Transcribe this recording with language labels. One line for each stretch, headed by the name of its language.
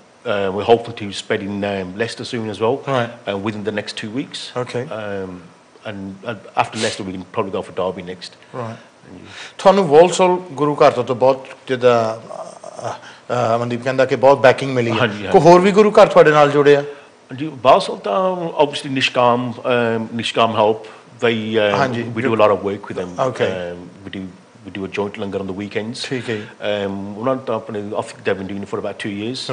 English: We're hoping to spread in Leicester soon as well. Right. Within the next 2 weeks. Okay. And after Leicester, we can probably go for Derby next. Right.
Punjabi: ਤੁਹਾਨੂੰ ਵੋਲਸੋਲ ਗੁਰੂ ਘਰ ਤੋਂ ਬਹੁਤ ਜਿੱਦਾਂ ਮਨਦੀਪ ਕਹਿੰਦਾ ਕਿ ਬਹੁਤ banking ਮਿਲੀ ਹੈ, ਕੋਈ ਹੋਰ ਵੀ ਗੁਰੂ ਘਰ ਤੁਹਾਡੇ ਨਾਲ ਜੁੜੇ ਆ? ਜੀ ਬਾਲਸਾਲ ਤਾਂ obviously Nishkam help.
English: We do a lot of work with them. Okay. We do a joint langar on the weekends.
Punjabi: ਠੀਕ ਹੈ। ਉਹਨਾਂ ਤਾਂ ਆਪਣੇ
English: I think they've been doing it for about 2 years.